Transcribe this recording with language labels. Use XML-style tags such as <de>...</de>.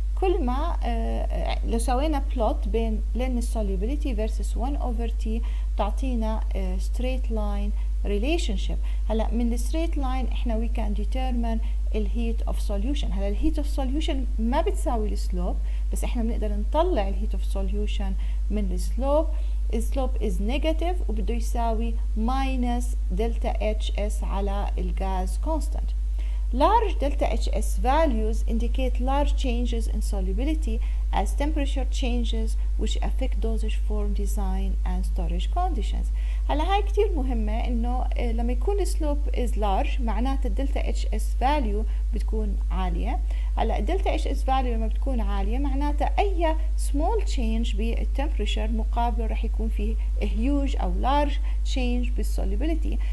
<ar>كل ما لو سوينا بلوت بين لين السوليبيليتي versus 1/T تعطينا straight line relationship. هلا من الستريت لاين احنا</ar> <en>we can determine</en> <ar>الهيت اوف solution. هلا الهيت اوف solution ما بتساوي السلوب، بس احنا بنقدر نطلع الهيت اوف solution من السلوب. السلوب is negative وبده يساوي minus delta HS على الغاز constant.</ar> <en>Large delta HS values indicate large changes in solubility as temperature changes which affect dosage form design and storage conditions.</en> <ar>هلا هاي كتير مهمة إنه لما يكون السلوب is large معناته الدلتا HS value بتكون عالية. هلا الدلتا HS value لما بتكون عالية معناته أي small change بالتمبريتشر مقابله رح يكون فيه huge أو large change بالsolubility.</ar>